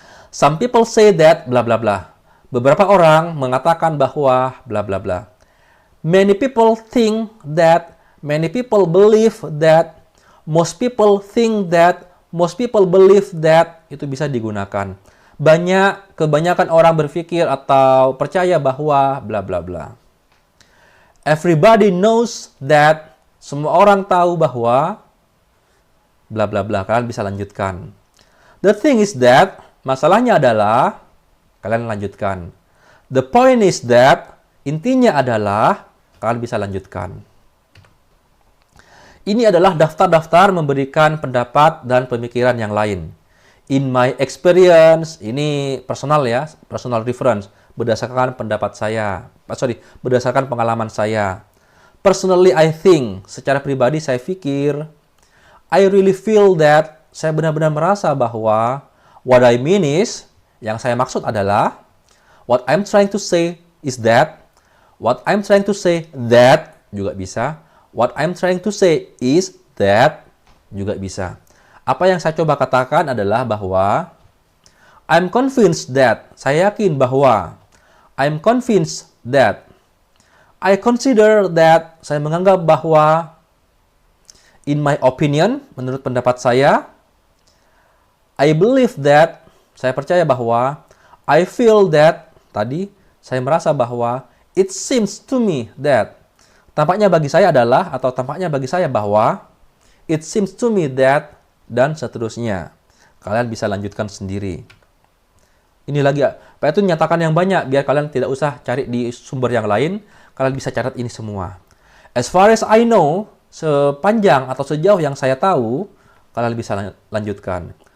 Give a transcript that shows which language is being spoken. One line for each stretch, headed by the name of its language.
English: Some people say that, bla bla bla.
Indonesian: Beberapa orang mengatakan bahwa bla bla bla.
English: Many people think that, many people believe that, most people think that, most people believe that,
Indonesian: itu bisa digunakan. Kebanyakan orang berpikir atau percaya bahwa bla bla bla.
English: Everybody knows that,
Indonesian: semua orang tahu bahwa bla bla bla. Kalian bisa lanjutkan.
English: The thing is that,
Indonesian: masalahnya adalah, kalian lanjutkan.
English: The point is that,
Indonesian: intinya adalah, kalian bisa lanjutkan. Ini adalah daftar-daftar memberikan pendapat dan pemikiran yang lain.
English: In my experience,
Indonesian: ini personal ya,
English: personal reference,
Indonesian: berdasarkan pendapat saya. Berdasarkan pengalaman saya.
English: Personally, I think,
Indonesian: secara pribadi saya pikir.
English: I really feel that,
Indonesian: saya benar-benar merasa bahwa.
English: What I mean is,
Indonesian: yang saya maksud adalah.
English: What I'm trying to say is that. What I'm trying to say that,
Indonesian: juga bisa.
English: What I'm trying to say is that,
Indonesian: juga bisa. Apa yang saya coba katakan adalah bahwa
English: I'm convinced that,
Indonesian: saya yakin bahwa.
English: I'm convinced that. I consider that,
Indonesian: saya menganggap bahwa.
English: In my opinion,
Indonesian: menurut pendapat saya.
English: I believe that,
Indonesian: saya percaya bahwa.
English: I feel that,
Indonesian: tadi saya merasa bahwa.
English: It seems to me that,
Indonesian: tampaknya bagi saya adalah, atau tampaknya bagi saya bahwa.
English: It seems to me that,
Indonesian: dan seterusnya. Kalian bisa lanjutkan sendiri. Ini lagi, Pak itu nyatakan yang banyak, biar kalian tidak usah cari di sumber yang lain. Kalian bisa catat ini semua.
English: As far as I know,
Indonesian: sepanjang atau sejauh yang saya tahu, kalian bisa lanjutkan.